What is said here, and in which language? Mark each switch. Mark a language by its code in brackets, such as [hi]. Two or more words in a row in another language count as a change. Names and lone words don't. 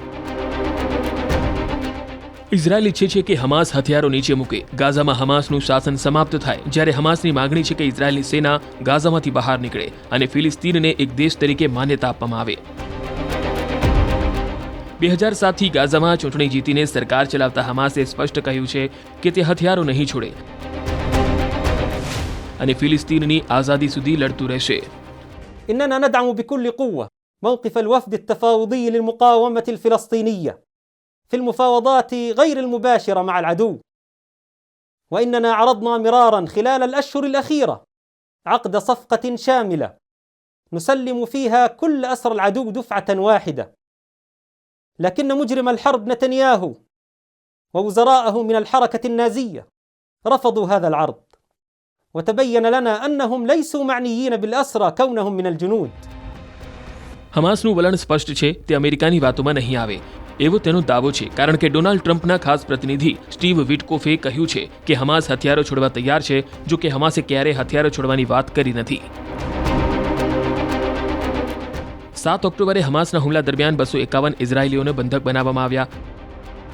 [gu] ઇઝરાયલ ઈચ્છે છે કે હમાસ હથિયારો નીચે મૂકે, ગાઝામાં હમાસનું શાસન સમાપ્ત થાય, જ્યારે હમાસની માગણી છે કે ઇઝરાયલની સેના ગાઝામાંથી બહાર નીકળે અને ફિલિસ્તીનને એક દેશ તરીકે માન્યતા આપવામાં આવે। 2007થી ગાઝામાં ચૂંટણી જીતીને સરકાર ચલાવતા હમાસે સ્પષ્ટ કહ્યું છે કે તે હથિયારો નહીં છોડે અને ફિલિસ્તીનની આઝાદી સુધી લડતું રહેશે। [ar] إننا ندعم بكل قوة موقف الوفد التفاوضي للمقاومة الفلسطينية في المفاوضات غير المباشرة مع العدو، وإننا عرضنا مرارا خلال الأشهر الأخيرة عقد صفقة شاملة نسلم فيها كل أسر العدو دفعة واحدة، لكن مجرم الحرب نتنياهو ووزراءه من الحركة النازية رفضوا هذا العرض، وتبين لنا أنهم ليسوا معنيين بالأسرى كونهم من الجنود. [gu] હમાસનું વલણ સ્પષ્ટ છે, તે અમેરિકાની વાતોમાં નહીં આવે એવો તેનો દાવો છે, કારણ કે ડોનાલ્ડ ટ્રમ્પના ખાસ પ્રતિનિધિ સ્ટીવ વિટકોફે કહ્યું છે કે હમાસ હથિયારો છોડવા તૈયાર છે, જો કે હમાસે ક્યારેય હથિયારો છોડવાની વાત કરી નથી। 7 ઓક્ટોબરે હમાસના હુમલા દરમિયાન 251 ઇઝરાયેલીઓને બંધક બનાવવામાં આવ્યા।